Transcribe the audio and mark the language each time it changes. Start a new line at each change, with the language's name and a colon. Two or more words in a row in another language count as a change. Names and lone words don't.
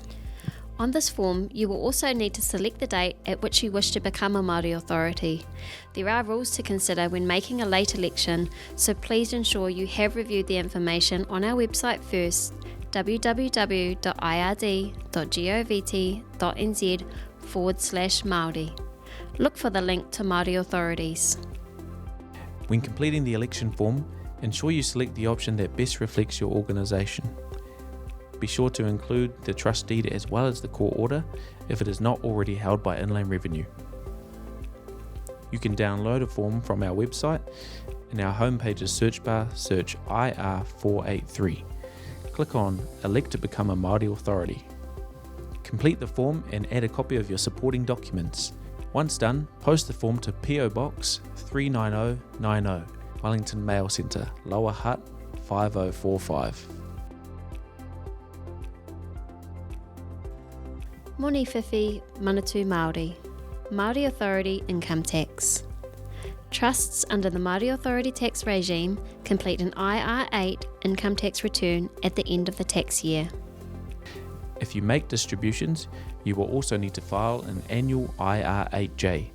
English: On this form, you will also need to select the date at which you wish to become a Māori Authority. There are rules to consider when making a late election, so please ensure you have reviewed the information on our website first, www.ird.govt.nz/Māori. Look for the link to Māori Authorities. When completing the election form, ensure you select the option that best reflects your organisation. Be sure to include the trust deed as well as the court order if it is not already held by Inland Revenue. You can download a form from our website. In our homepage's search bar, search IR483. Click on Elect to become a Māori Authority. Complete the form and add a copy of your supporting documents. Once done, post the form to PO Box 39090, Wellington Mail Centre, Lower Hutt 5045.
Māori: Moni whiwhi manatu Māori.
English: Māori Authority Income Tax. Trusts under the Māori Authority tax regime complete an IR8 income tax return at the end of the tax year. If you make distributions, you will also need to file an annual IR8J.